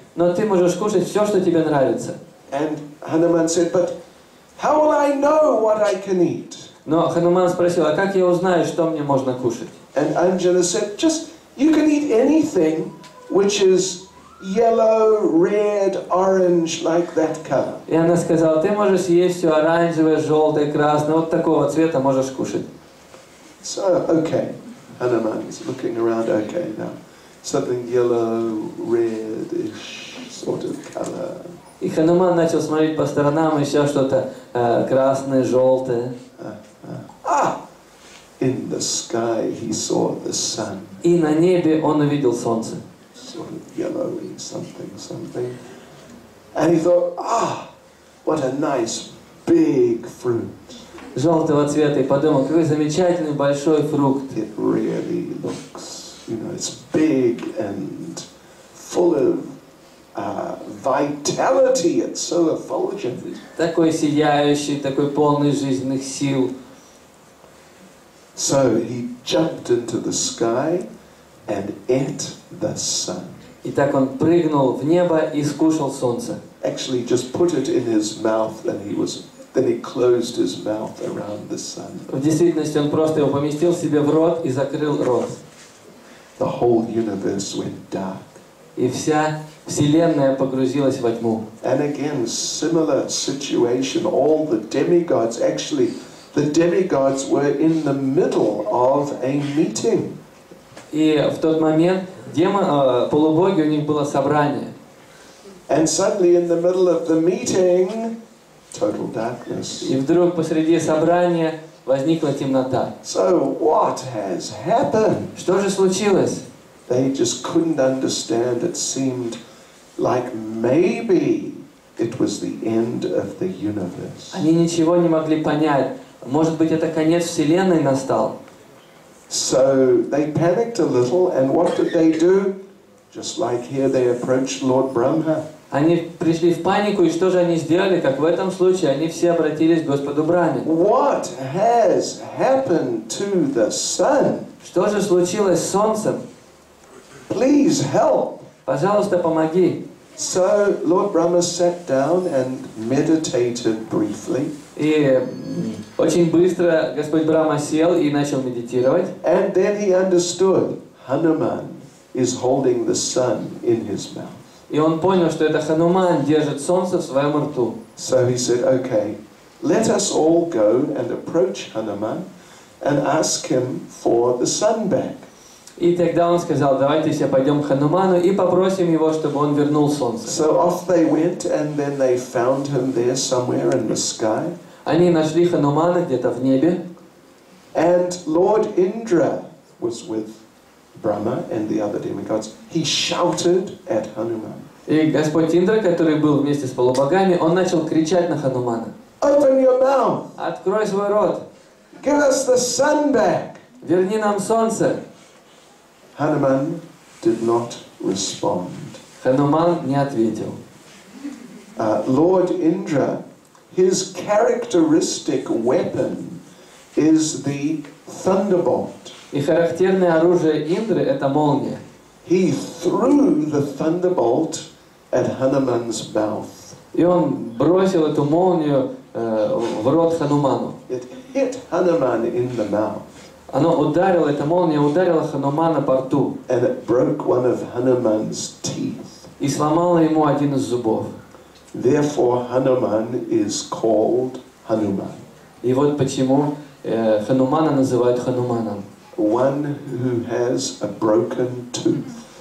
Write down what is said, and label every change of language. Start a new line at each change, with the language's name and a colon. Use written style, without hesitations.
Russian: Но ты можешь кушать все, что тебе нравится.
English: And Hanuman said, but how will I know what I can eat?
Russian: Но Хануман спросил, а как я узнаю, что мне можно кушать?
English: And Anjana said, just, you can eat anything which is yellow, red, orange, like that color.
Russian: И она сказала, ты можешь есть все оранжевое, желтое, красное, вот такого цвета можешь кушать.
English: So, okay, Hanuman is looking around, okay, now, something yellow, reddish sort of color.
Russian: И Хануман начал смотреть по сторонам, еще что-то красное, желтое.
English: In the sky he saw the sun.
Russian: И на небе он увидел солнце.
English: Sort of yellowy, something. And he thought, what a nice big fruit.
Russian: Желтого цвета. И подумал, какой замечательный большой фрукт.
English: It really looks, it's big and full of vitality. It's so effulgent.
Russian: Такой сияющий, такой полный жизненных сил.
English: So he jumped into the sky and ate the sun.
Russian: И так он прыгнул в небо и скушал солнце.
English: Actually, just put it in his mouth, and then he closed his mouth around the sun.
Russian: В действительности он просто его поместил себе в рот и закрыл рот.
English: The whole universe went dark.
Russian: И вся вселенная погрузилась во тьму.
English: And again, similar situation. All the demigods, actually, the demigods were in the middle of a meeting.
Russian: И в тот момент полубоги, у них было собрание.
English: And suddenly in the middle of the meeting, total darkness.
Russian: И вдруг посреди собрания возникла темнота.
English: So what has happened?
Russian: Что же случилось?
English: They just couldn't understand. It seemed like maybe it was the end of the universe.
Russian: Они ничего не могли понять. Может быть, это конец Вселенной настал?
English: So they panicked a little, and what did they do? Just like here, they approached Lord Brahma.
Russian: Они пришли в панику, и что же они сделали? Как в этом случае, они все обратились к Господу Брахме.
English: What has happened to the sun?
Russian: Что же случилось с Солнцем?
English: Please help.
Russian: Пожалуйста, помоги.
English: So Lord Brahma sat down and meditated briefly.
Russian: И очень быстро Господь Брахма сел и начал медитировать.
English: And then he understood Hanuman is holding the sun in his mouth.
Russian: И он понял, что это Хануман держит солнце в своем рту.
English: So he said, okay, let us all go and approach Hanuman and ask him for the sun back.
Russian: И тогда он сказал, давайте все пойдем к Хануману и попросим его, чтобы он вернул солнце.
English: So off they went, and then they found him there somewhere in the sky.
Russian: Они нашли Ханумана где-то в небе.
English: And Lord Indra was with Brahma and the other demigods. He shouted at Hanuman.
Russian: И Господь Индра, который был вместе с полубогами, он начал кричать на Ханумана.
English: Open your mouth!
Russian: Открой свой рот!
English: Give us the sun back!
Russian: Верни нам солнце!
English: Hanuman did not respond.
Russian: Хануман не ответил.
English: Lord Indra, his characteristic weapon is the thunderbolt.
Russian: И характерное оружие Индры — это молния.
English: He threw the thunderbolt at Hanuman's mouth.
Russian: И он бросил эту молнию в рот Хануману.
English: It hit Hanuman in the mouth.
Russian: Оно ударило, эта молния ударила Ханумана по рту.
English: And it broke one of Hanuman's teeth.
Russian: И сломала ему один из зубов.
English: Therefore Hanuman is called Hanuman.
Russian: И вот почему Ханумана называют Хануманом.
English: One who has a broken tooth.